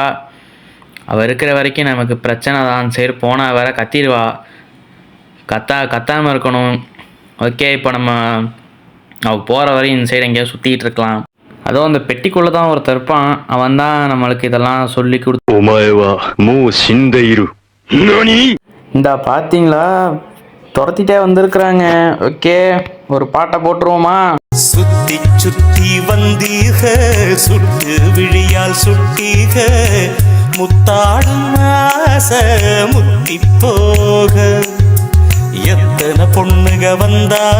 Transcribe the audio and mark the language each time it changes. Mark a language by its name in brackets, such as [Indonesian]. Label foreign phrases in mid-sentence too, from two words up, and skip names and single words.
[Tamil] அவள் இருக்கிற வரைக்கும் நமக்கு பிரச்சனை தான். சரி, போனால் வேற கத்திடுவா. கத்தாமல் இருக்கணும். ஓகே, இப்போ நம்ம அவள் போகிற வரையும் இந்த சைடு எங்கேயாவது சுற்றிக்கிட்டு இருக்கலாம். அதுவும் அந்த பெட்டிக்குள்ளே தான் ஒருத்தர் இருப்பான். அவன் தான் நம்மளுக்கு இதெல்லாம் சொல்லி கொடுத்து. [Japanese] お前はもう死んでいる。何？ [Tamil] இந்தா பார்த்தீங்களா, துரத்திட்டே வந்திருக்கிறாங்க. ஓகே, ஒரு பாட்டை போட்டுருவோமா? சுத்தி சுத்தி வந்தீக சுட்டு விழியால் சுட்டீக முத்தாடும் ஆசை முத்தி போக எத்தனை பொண்ணுக வந்தாக.